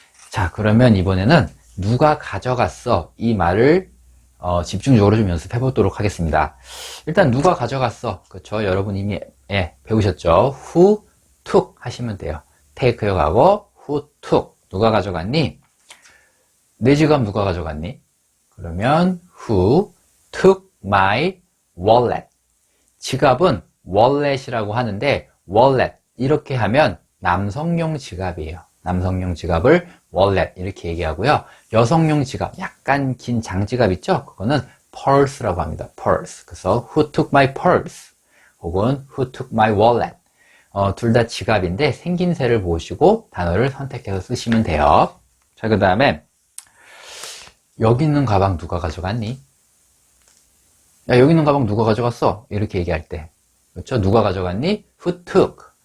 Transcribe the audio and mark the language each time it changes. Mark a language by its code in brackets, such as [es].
[ko] 자, 그러면 이번에는 누가 가져갔어 이 말을 집중적으로 좀 연습해 보도록 하겠습니다. 일단 누가 가져갔어, 그렇죠? 여러분 이미 배우셨죠? [en] Who took [ko] 하시면 돼요. take요 가고 [en] who took [ko] 누가 가져갔니? 내 지갑 누가 가져갔니? 그러면 [en] who took my wallet. [ko] 지갑은 wallet이라고 하는데 wallet 이렇게 하면 남성용 지갑이에요. 남성용 지갑을 wallet 이렇게 얘기하고요. 여성용 지갑, 약간 긴 장지갑 있죠? 그거는 purse라고 합니다. [en] purse. [ko] 그래서 [en] who took my purse [ko] 혹은 [en] who took my wallet. [ko] 둘 다 지갑인데 생김새를 보시고 단어를 선택해서 쓰시면 돼요. 자, 그 다음에 여기 있는 가방 누가 가져갔니? 야, 여기 있는 가방 누가 가져갔어? 이렇게 얘기할 때, 그렇죠? 누가 가져갔니? [en] Who took?